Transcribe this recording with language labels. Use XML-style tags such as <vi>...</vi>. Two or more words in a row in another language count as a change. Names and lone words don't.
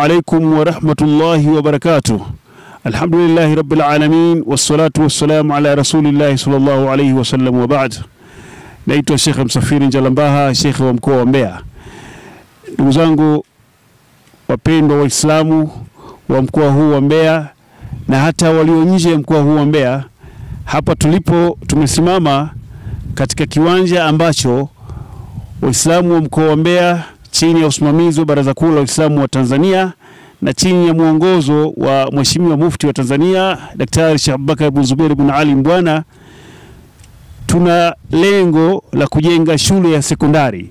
<ar>عليكم ورحمة الله وبركاته. الحمد لله رب العالمين والصلاة والسلام على رسول الله صلى الله عليه وسلم وبعد.</ar> <sw>Naitwa Sheikh Msafiri Njalambaha, Sheikh wa mkoa wa Mbeya. Ndugu zangu wapendwa Waislamu wa mkoa huu wa Mbeya na hata walio nje ya mkoa huu wa Mbeya, hapa tulipo tumesimama katika kiwanja ambacho Waislamu wa mkoa wa Mbeya chini ya usimamizi wa Baraza Kuu la Waislamu wa Tanzania na chini ya mwongozo wa Mheshimiwa Mufti wa Tanzania Daktari Sheikh Abubakar bin Zubair bin Ali Mbwana, tuna lengo la kujenga shule ya sekondari.</sw>